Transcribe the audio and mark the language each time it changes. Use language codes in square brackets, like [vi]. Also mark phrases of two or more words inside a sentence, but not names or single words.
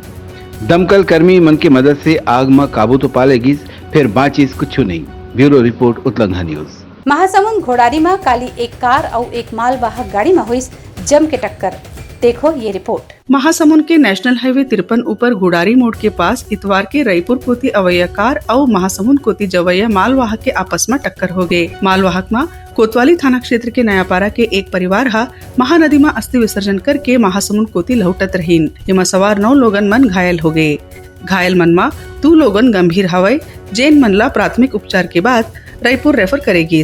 [hne] दमकल कर्मी मन की मदद से आग में काबू तो पा लेगी, फिर बाचीस कुछ नहीं। [en] Bureau report, Utlangha News. [hne] महासमुंद घोड़ारी में काली एक कार और एक मालवाहक गाड़ी में हुई जम के टक्कर, देखो ये रिपोर्ट। महासमुंद के [en] National Highway [hne] 53 ऊपर घुड़ारी मोड़ के पास इतवार के रायपुर कोती अवैया कार और महासमुंद कोती जवैया मालवाहक के आपस में टक्कर हो गए। मालवाहक में कोतवाली थाना क्षेत्र के नयापारा के एक परिवार हा महानदी में अस्थि विसर्जन करके महासमुंद कोती लौटत रहीन। इमा सवार 9 लोगन मन घायल हो गए। घायल मन में 2 लोगन गंभीर हवय, जेन मन ला प्राथमिक उपचार के बाद रायपुर रेफर करेगी।